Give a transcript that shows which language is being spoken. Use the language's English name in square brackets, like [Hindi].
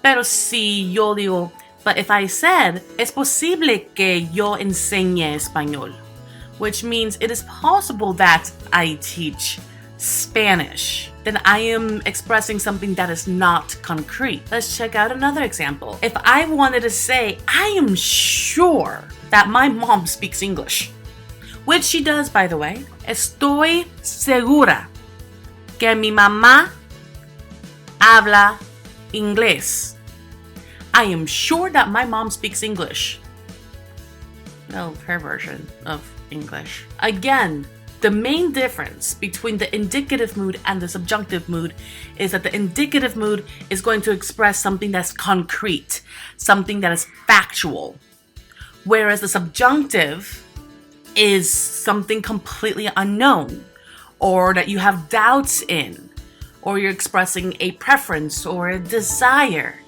[Spanish] Pero si yo digo, [English] but if I said, [Spanish] es posible que yo enseñe español, [English] which means it is possible that I teach Spanish, then I am expressing something that is not concrete. Let's check out another example. If I wanted to say, I am sure that my mom speaks English, which she does, by the way. [Spanish] Estoy segura que mi mamá habla inglés. [English] I am sure that my mom speaks English. No, her version of English. Again, the main difference between the indicative mood and the subjunctive mood is that the indicative mood is going to express something that's concrete, something that is factual, whereas the subjunctive is something completely unknown, or that you have doubts in, or you're expressing a preference or a desire.